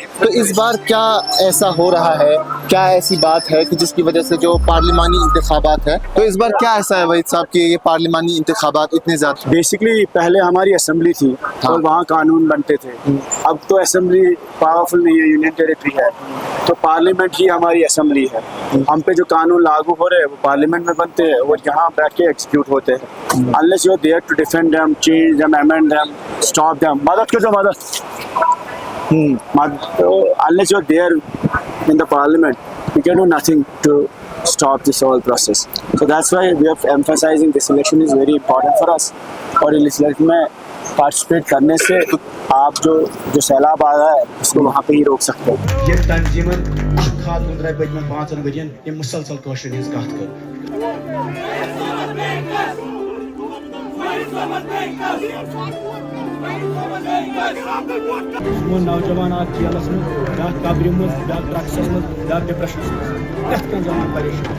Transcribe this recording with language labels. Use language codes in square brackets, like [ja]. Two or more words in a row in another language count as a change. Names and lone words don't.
[ur] تو اس بار کیا ایسا ہو رہا ہے، کیا ایسی بات ہے کہ جس کی وجہ سے جو پارلیمانی انتخابات ہے، تو اس بار کیا ایسا ہے وحید صاحب کہ یہ پارلیمانی انتخابات اتنے زیادہ? بیسکلی پہلے ہماری اسمبلی تھی اور وہاں قانون بنتے تھے. اب تو اسمبلی پاورفل نہیں ہے, [en] union territory [ur] ہے، تو پارلیمنٹ ہی ہماری اسمبلی ہے. ہم پہ جو قانون لاگو ہو رہے ہیں وہ پارلیمنٹ میں بنتے ہیں، وہ یہاں بیٹھ کے ایگزیکیوٹ ہوتے ہیں. [en] unless you are there to defend them, change them, amend them, stop them, [ur] مدد کر دو مدد. [en] Unless you're there in the parliament, you can do nothing to stop this whole process. So that's why we are emphasizing this election is very important for us. [ur] اور اس الیکشن میں پارٹیسپیٹ کرنے سے آپ جو سیلاب آ رہا ہے اس کو وہاں پہ ہی روک سکتے ہو. [ks] ये तंजीमन खातून द्राय पतमन 5 वरियन ये मुसलसल कौशल हिंस कथ कर नौजवान [ur] جیلس میں قبر میں ڈرگس میں ڈپریشن میں پریشان.